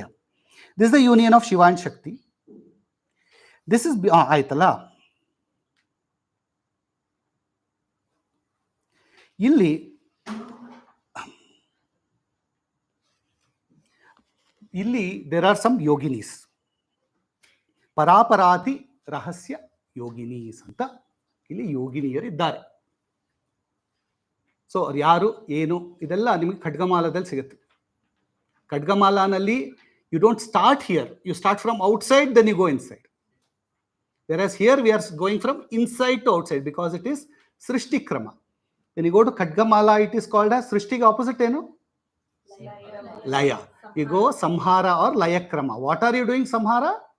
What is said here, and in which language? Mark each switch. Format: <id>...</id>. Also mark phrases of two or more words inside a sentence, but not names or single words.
<en>This is the union of Shiva and Shakti. This is Aitala. Illi there are some yoginis.</en> <kn>Paraparati Rahasya Yoginis ಅಂತ ಇಲ್ಲಿ yoginiyರು ಇದ್ದಾರೆ. ಸೊ ಯಾರು ಏನು ಇದೆಲ್ಲ ನಿಮಗೆ ಖಡ್ಗಮಾಲದಲ್ಲಿ ಸಿಗುತ್ತೆ.</kn> <en>ಖಡ್ಗಮಾಲಾನಲ್ಲಿ you don't start here, you start from outside, then you go inside. Whereas here we are going from inside to outside because it is</en> <sa>Srishti Krama.</sa> <en>When you go to Khadgamala, it is called as Srishti's opposite, Laya. You go Samhara or</en> <sa>Laya Krama.</sa> <en>What are you doing, Samhara?</en>